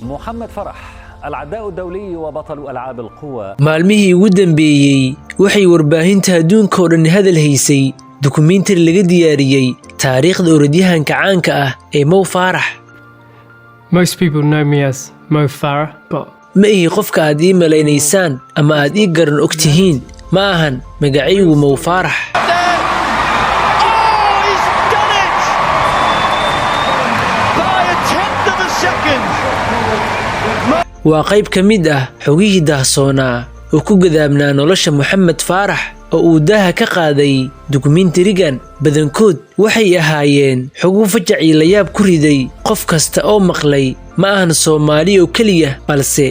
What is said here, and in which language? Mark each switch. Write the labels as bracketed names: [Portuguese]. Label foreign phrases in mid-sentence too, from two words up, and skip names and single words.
[Arabic] محمد فرح العداء الدولي وبطل ألعاب القوى. [Somali] maalmihii ugu dambeeyay waxay warbaahinta adduunka oo dhan hadal haysay dukumeentari laga diyaariyay taariikhda orodyahanka caanka ah ee Mo Farah. [English] Most people know me as Mo Farah, but [Somali] ma ihi qofka aad ii malaynaysaan ama aad ii garan og tihiin ma ahan magacaygu Mo Farah. waa qayb ka mid ah xogihii dahsoonaa oo ku gadaamnaa nolosha Mohamed Farah oo uu daaha ka qaaday dukumeentarigan badankood waxay ahaayeen xogo fajac iyo layaab ku riday qof kasta oo maqlay ma ahan Soomaali oo kaliya balse